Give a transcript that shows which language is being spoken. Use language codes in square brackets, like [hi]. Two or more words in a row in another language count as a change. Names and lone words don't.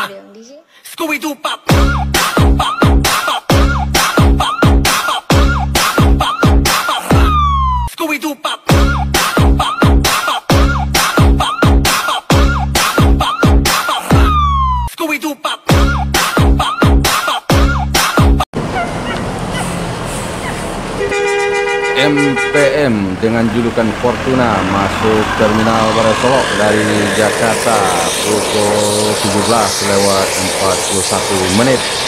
[en] Scooby-Doo pop. Scooby-Doo pop. Scooby-Doo pop. [id] MPM dengan julukan Fortuna masuk terminal Barat Solok dari Jakarta pukul 17:41.